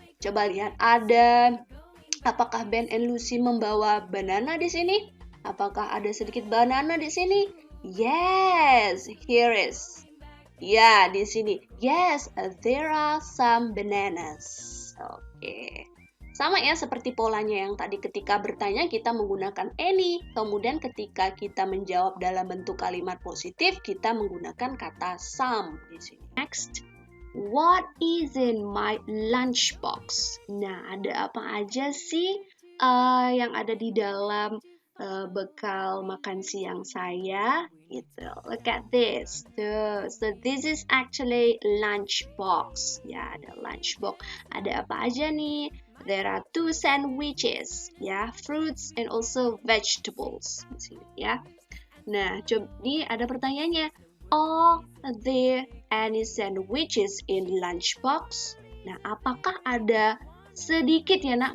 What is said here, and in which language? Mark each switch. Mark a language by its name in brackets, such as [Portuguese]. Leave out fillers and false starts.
[Indonesian] Coba lihat ada. Apakah Ben and Lucy membawa banana di sini? Apakah ada sedikit banana di sini? [English] Yes, here is. [Indonesian] Ya, di sini. [English] Yes, there are some bananas. [Indonesian] Oke. Sama ya seperti polanya yang tadi ketika bertanya kita menggunakan any. Kemudian ketika kita menjawab dalam bentuk kalimat positif, kita menggunakan kata some di sini. Next. [English] What is in my lunchbox? [Indonesian] Nah, ada apa aja sih yang ada di dalam bekal makan siang saya? Gitu. [English] Look at this. So this is actually lunchbox. [Indonesian] Ya, ada lunchbox. Ada apa aja nih? [English] There are 2 sandwiches, ya, fruits and also vegetables. Ya. [Indonesian] Nah, coba nih ada pertanyaannya. [English] Are there any sandwiches in lunchbox? [Indonesian] Nah, apakah ada sedikit ya nak?